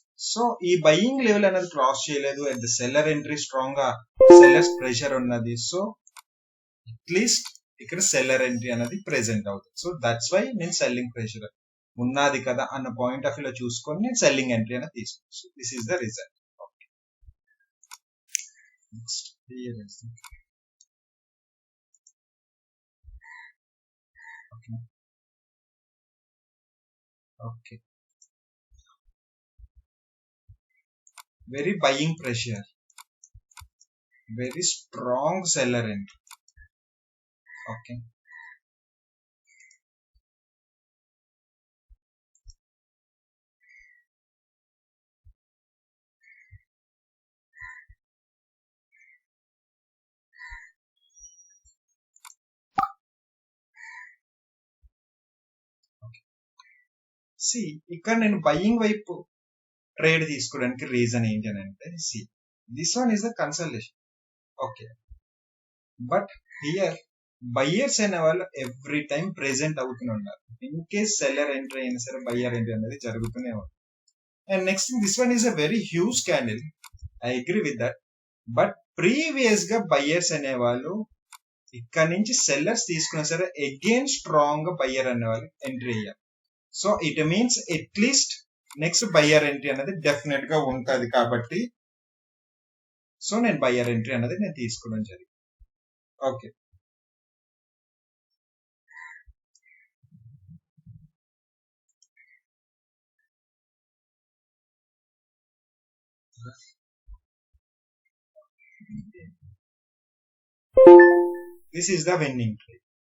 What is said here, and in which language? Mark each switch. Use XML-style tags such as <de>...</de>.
<te>So ఈ buying level అనేది cross చేయలేదు అండ్ సెల్లర్ ఎంట్రీ స్ట్రాంగ్ గా సెల్లర్స్ ప్రెషర్ ఉన్నది. సో అట్లీస్ట్ ఇక్కడ సెల్లర్ ఎంట్రీ అనేది ప్రెసెంట్ అవుతుంది. సో దట్స్ వై నేను సెల్లింగ్ ప్రెషర్ ఉన్నది కదా అన్న పాయింట్ ఆఫ్ వ్యూ లో చూసుకొని నేను సెల్లింగ్ ఎంట్రీ అనేది తీసుకున్నాను.</te> <en>So this is the result. Next okay, very buying pressure, very strong seller entry.</en> <te>Okay, C ఇక్కడ నేను బయ్యింగ్ వైపు ట్రేడ్ తీసుకోవడానికి రీజన్ ఏంటి అని అంటే</te> <en>See this one is the consultation. Okay, but here buyers అనే వాళ్ళు every time present అవుతూనే ఉన్నారు.</en> <te>ఇన్ కేస్ సెల్లర్ ఎంట్రీ అయినా సరే బయ్యర్ ఎంట్రీ అనేది జరుగుతూనే ఉంది.</te> <en>And next this one is a very huge candle, I agree with that.</en> <te>But previous గా బయ్యర్స్ అనే వాళ్ళు ఇక్కడ నుంచి సెల్లర్స్ తీసుకున్నా సరే అగైన్ స్ట్రాంగ్ గా బయ్యర్ అనే వాళ్ళు ఎంట్రీ అయ్యారు. So it means at least next buyer entry అనేది డెఫినెట్ గా ఉంటది కాబట్టి సో నేను బయ్యర్ ఎంట్రీ అనేది నేను తీసుకోవడం జరిగింది.</te> <en>Okay, this is the winning trade.</en>